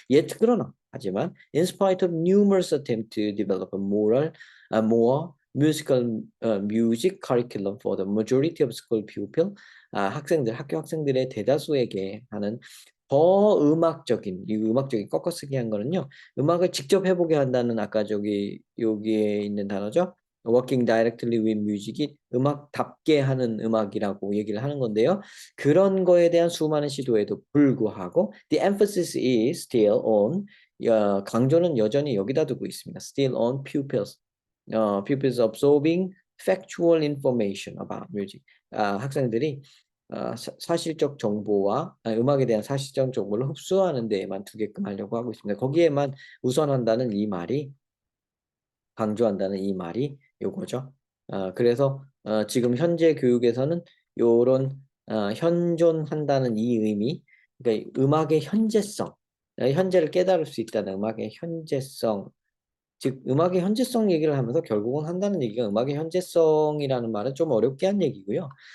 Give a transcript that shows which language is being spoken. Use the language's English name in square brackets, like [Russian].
[English] Yet [Korean] 그러나 하지만 [English] in spite of numerous attempts to develop a more musical music curriculum for the majority of school pupils, [Korean] 학교 학생들의 대다수에게 하는 더 음악적인, 이 음악적인 꺾어쓰기 한 거는요, 음악을 직접 해보게 한다는 아까 여기에 있는 단어죠. [English] Working directly with music [Korean] 이 음악답게 하는 음악이라고 얘기를 하는 건데요. 그런 거에 대한 수많은 시도에도 불구하고 [English] the emphasis is still on [Korean] 강조는 여전히 여기다 두고 있습니다. [English] Still on pupils absorbing factual information about music. [Korean] 학생들이 사실적 정보와 음악에 대한 사실적 정보를 흡수하는 데에만 두게끔 하려고 하고 있습니다. 거기에만 우선한다는 이 말이 강조한다는 이 말이 요거죠. 그래서 지금 현재 교육에서는 요런 현존한다는 이 의미, 그러니까 음악의 현재성, 현재를 깨달을 수 있다는 음악의 현재성, 즉 음악의 현재성 얘기를 하면서 결국은 한다는 얘기가 음악의 현재성이라는 말은 좀 어렵게 한 얘기고요.